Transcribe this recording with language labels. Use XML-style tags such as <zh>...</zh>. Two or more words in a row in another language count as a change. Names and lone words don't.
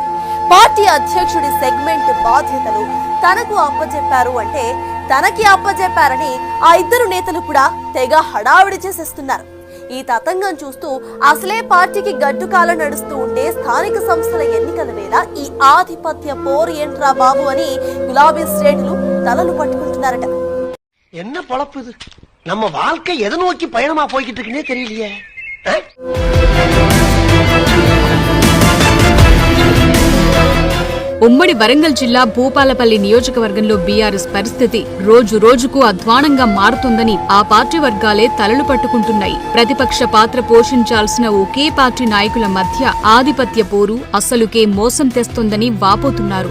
<te>పార్టీ అధ్యక్షుడి సెగ్మెంట్ బాధ్యతలు తనకు అప్పచెప్పారు అంటే తనకి అప్పచెప్పారని ఆ ఇద్దరు నేతలు కూడా తెగ హడావిడి చేసేస్తున్నారు. ఈ తతంగం చూస్తూ అసలే పార్టీకి గడ్డుకాల నడుస్తూ ఉంటే స్థానిక సంస్థల ఎన్నికల వేళ ఈ ఆధిపత్య పోరు ఏంట్రా బాబు అని గులాబీ శ్రేణులు తలలు పట్టుకుంటున్నారట.</te> <ta>என்ன பொழப்பு இது? நம்ம வாழ்க்கை எதை நோக்கி பயணமா போய்கிட்டு இருக்குன்னே தெரியலையே.</ta> <te>ఉమ్మడి వరంగల్ జిల్లా భూపాలపల్లి నియోజకవర్గంలో బీఆర్ఎస్ పరిస్థితి రోజు రోజుకు అధ్వానంగా మారుతోందని ఆ పార్టీ వర్గాలే తలలు పట్టుకుంటున్నాయి. ప్రతిపక్ష పాత్ర పోషించాల్సిన ఒకే పార్టీ నాయకుల మధ్య ఆధిపత్య పోరు అసలుకే మోసం తెస్తోందని వాపోతున్నారు.</te>